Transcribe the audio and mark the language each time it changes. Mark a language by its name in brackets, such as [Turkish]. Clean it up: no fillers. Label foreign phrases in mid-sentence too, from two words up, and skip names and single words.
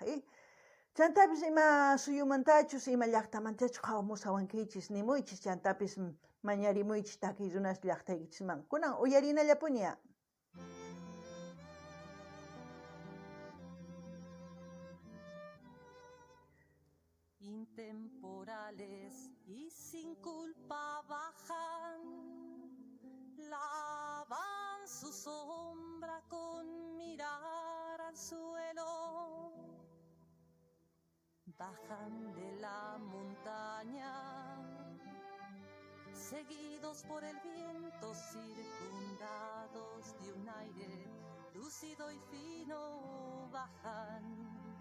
[Quechua] Chantapis ima suyumantachus ima llaqtamantachus hawamusawankichis nimuychis chantapis mañarimuychis takiy runas llaqtaykichisman. Kunan uyarinallapuni. [Spanish] Intemporales y sin culpa bajan, lavan su sombra con mirar al suelo, bajan de la montaña, seguidos por el viento, circundados de un aire lúcido y fino, bajan